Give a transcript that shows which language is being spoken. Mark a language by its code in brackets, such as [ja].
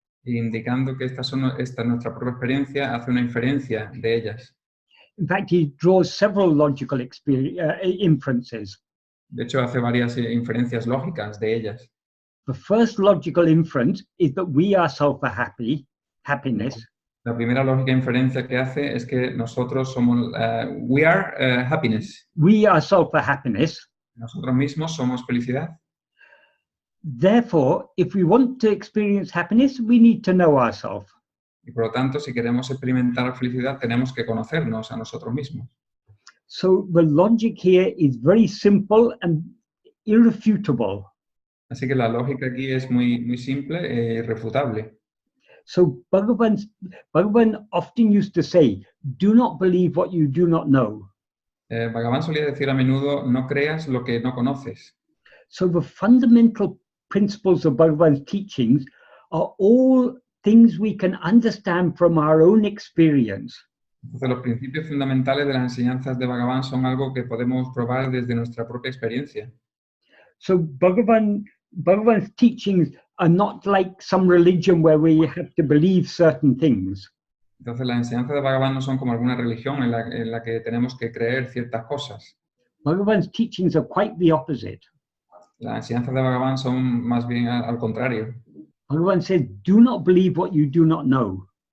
[es] Indicando que esta es nuestra propia experiencia, hace una inferencia de ellas. [en] In fact, he draws several logical inferences. [es] De hecho, hace varias inferencias lógicas de ellas. [en] The first logical inference is that we ourselves are happiness. [es] La primera lógica inferencia que hace es que nosotros somos, [en] we are happiness. We ourselves are happiness. [es] Nosotros mismos somos felicidad. [en] Therefore, if we want to experience happiness, we need to know ourselves. [es] Y por lo tanto, si queremos experimentar felicidad, tenemos que conocernos a nosotros mismos. [en] So the logic here is very simple and irrefutable. [es] Así que la lógica aquí es muy simple e irrefutable. [en] So Bhagavan often used to say, do not believe what you do not know. [es] Bhagavan solía decir a menudo, no creas lo que no conoces. [en] So the fundamental principles of Bhagavan's teachings are all things we can understand from our own experience. [es] Entonces, los principios fundamentales de las enseñanzas de Bhagavan son algo que podemos probar desde nuestra propia experiencia. [en] So Bhagavan's teachings are not like some religion where we have to believe certain things. [es] Entonces, las enseñanzas de Bhagavan no son como alguna religión en la que tenemos que creer ciertas cosas. [en] Bhagavan's teachings are quite the opposite. [es] Las enseñanzas de Bhagavan son más bien al contrario. [en] Bhagavan says, do not believe what you do not know.